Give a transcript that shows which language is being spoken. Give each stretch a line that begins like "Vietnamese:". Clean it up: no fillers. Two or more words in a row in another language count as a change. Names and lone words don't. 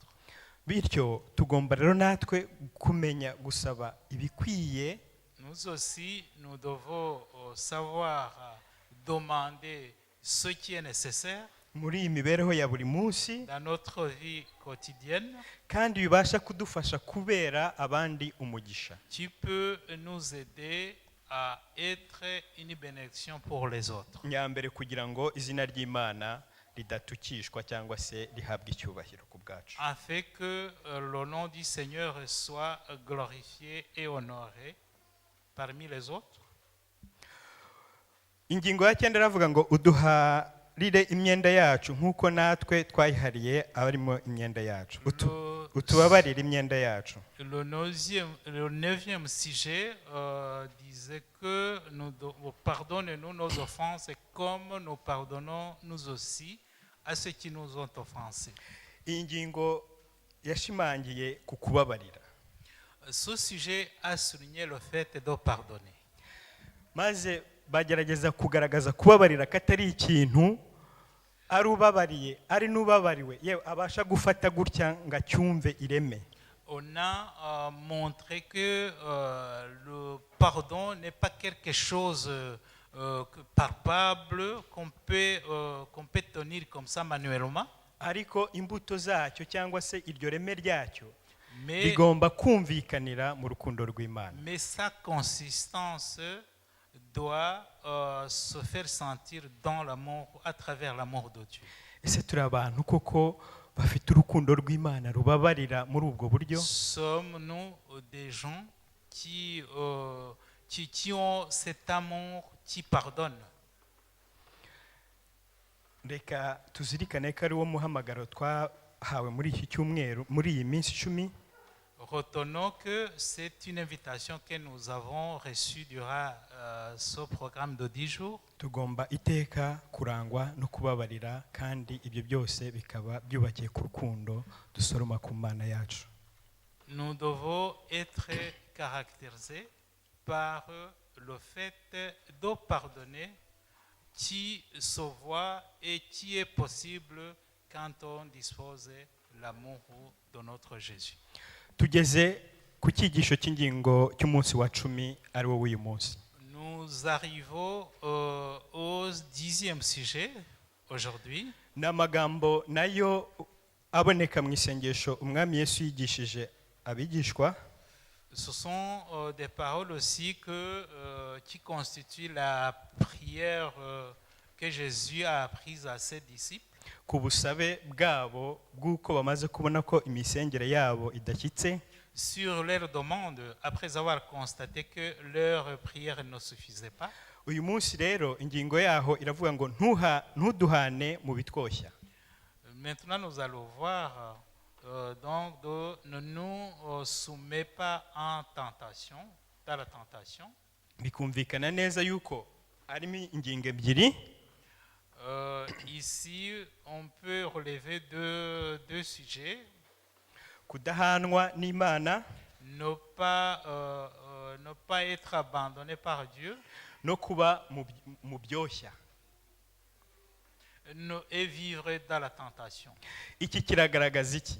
Kinyarwanda: Bityo tugomba rero natwe kumenya gusaba ibikwiye.
French: Nous aussi, nous devons savoir demander ce qui est nécessaire
Kinyarwanda: Muri iyi mibereho ya buri munsi,
French: dans notre vie quotidienne,
Kinyarwanda: kandi bibasha kudufasha kubera abandi umugisha.
French: qui peut nous aider à être une bénédiction pour les autres.
Kinyarwanda: Nyambere kugira ngo izina ry'Imana ridatukishwa cyangwa se rihabwe icyubahiro ku bwacu.
French: Afin que le nom du Seigneur soit glorifié et honoré parmi les autres.
Kinyarwanda: Ingingo ya 9 iravuga ngo uduharire imyenda yacu nk'uko natwe twayihariye abarimo imyenda yacu. Utubabarire imyenda yacu.
French: Le 9e sujet disait que pardonnez-nous nos offenses comme nous pardonnons nous aussi à ceux qui nous ont offensés.
Kinyarwanda: Iyi ngingo yashimangiye ku kubabarira.
French: Ce sujet a souligné le fait de pardonner.
Kinyarwanda: Maze bagerageza kugaragaza kubabarira katari ikintu ari ubabariye ari n'ubabariwe yewe abasha gufata gutya ngacyumve ireme.
French: On a montré que le pardon n'est pas quelque chose palpable qu'on peut tenir comme ça manuellement.
Kinyarwanda: Ariko imbuto zacyo cyangwa se iryo reme ryacyo Mais rigomba kumvikanira mu rukundo rw'Imana.
French: sa consistance doit se faire sentir dans l'amour, à travers l'amour de Dieu.
Kinyarwanda: Ese turi abantu koko bafite urukundo rw'Imana rubabarira muri ubwo buryo?
French: Sommes-nous des gens qui ont cet amour qui pardonne?
Kinyarwanda: Reka tuzirikane ko ari wo muhamagaro twahawe muri iki cyumweru muri iyi minsi 10.
French: Retenons que c'est une invitation que nous avons reçue durant ce programme de 10 jours.
Kinyarwanda: Tugomba iteka kurangwa no kubabarira kandi ibyo byose bikaba byubakiye ku rukundo dusoroma ku Mana yacu.
French: Nous devons être caractérisés par le fait de pardonner qui se voit et qui est possible quand on dispose de l'amour de notre Jésus.
Kinyarwanda: Tugeze ku cyigisho cy'ingingo cy'umunsi wa 10 ari wo w'uyu munsi.
French: Nous arrivons au 10e sujet aujourd'hui.
Kinyarwanda: N'amagambo nayo aboneka mu isengesho umwami Yesu yigishije abigishwa.
French: Ce sont des paroles aussi qui constituent la prière que Jésus a apprise à ses disciples.
Kinyarwanda: Ku busabe bwabo bw'uko bamaze kubona ko imisengere yabo idashyitse.
French: Sur leur demande, après avoir constaté que leur prière ne suffisait pas.
Kinyarwanda: Uyu munsi rero ingingo yaho iravuga ngo ntuduhane mu bitwoshya.
French: Maintenant nous allons voir donc ne nous soumets pas en tentation, dans la tentation.
Kinyarwanda: Bikumvikana neza yuko harimo ingingo ebyiri.
French: Ici, on peut relever deux sujets.
Kinyarwanda: Kudahanwa n'Imana,
French: Ne pas être abandonné par Dieu,
Kinyarwanda: no kuba mu byoshya.
French: et vivre dans la tentation.
Kinyarwanda: Iki kiragaragaza iki?